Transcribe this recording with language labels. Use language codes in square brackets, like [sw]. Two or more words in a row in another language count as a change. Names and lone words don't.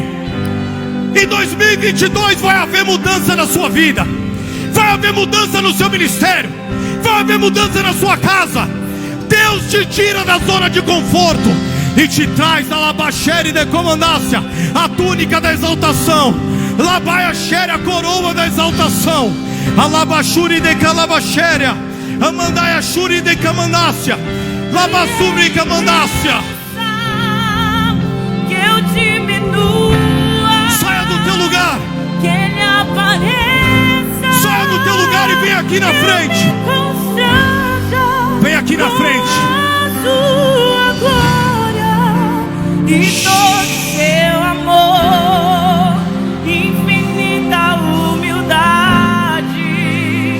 [pt] Em 2022 vai haver mudança na sua vida, vai haver mudança no seu ministério, vai haver mudança na sua casa. Deus te tira da zona de conforto e te traz da labaxere de comandácia, a túnica da exaltação. Labaia xere, a coroa da exaltação. A labaxuri de calabaxéria, a mandaia xuri de camandácia, labassuri camandácia. Que eu diminua, saia do teu lugar, que Ele apareça. saia do teu lugar e vem aqui na frente. Vem aqui na frente. A sua glória e todo seu amor, infinita humildade.